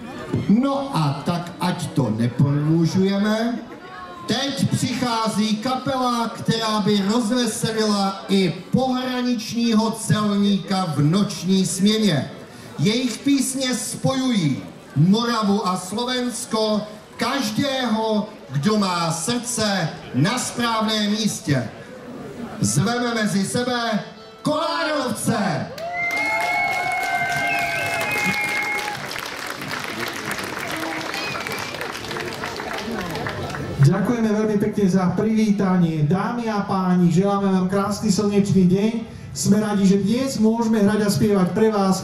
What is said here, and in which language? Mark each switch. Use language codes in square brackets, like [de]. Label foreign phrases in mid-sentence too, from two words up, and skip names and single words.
[cs] No a tak, ať to neprodlužujeme, teď přichází kapela, která by rozveselila i pohraničního celníka v noční směně. Jejich písně spojují Moravu a Slovensko, každého, kdo má srdce na správném místě. Zveme mezi sebe Kolárovce! [sk] Ďakujeme veľmi pekne za privítanie. Dámy a páni, želáme vám krásny slnečný deň. Sme radi, že dnes môžeme hrať a spievať pre vás.